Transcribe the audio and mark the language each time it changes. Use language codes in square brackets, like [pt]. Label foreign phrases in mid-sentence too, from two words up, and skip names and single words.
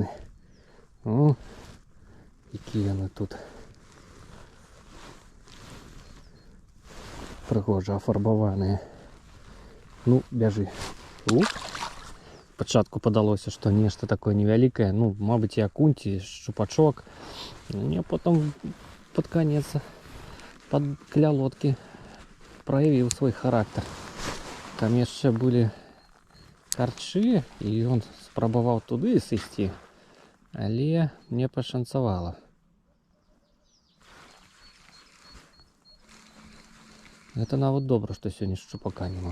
[be] О, якія яны тут прыгожа афарбаваныя. Ну, бяжы. Спачатку падалося, што нешта такое невялікае, ну, мабыць, і акунь, ці шчупачок. Не, [ru] потом под конец [be] каля лодкі праявіў свой характар. Там яшчэ былі карчы, і ён спрабаваў туды сысці, але мне пашанцавала. Гэта нават добра, што сёння шчупака няма.